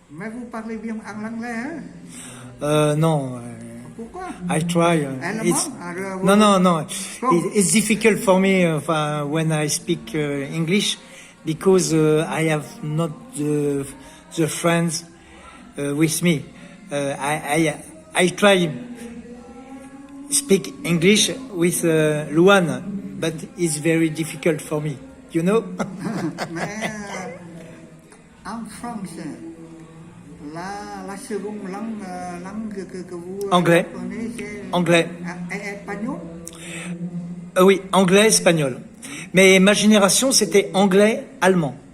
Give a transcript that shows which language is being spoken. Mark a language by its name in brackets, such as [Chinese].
[French] Mais vous parlez bien en anglais, hein? Non. Pourquoi? [English] I try. [French] Allemand? [English] No. It's difficult for me when I speak English because I have not the friends with me. I try speak English with Luan, but it's very difficult for me. You know? [French] Mais en français, la seconde langue que vous Anglais. apprenez, c'est Anglais. Espagnol? Oui, anglais, espagnol. Mais ma génération, c'était anglais-allemand.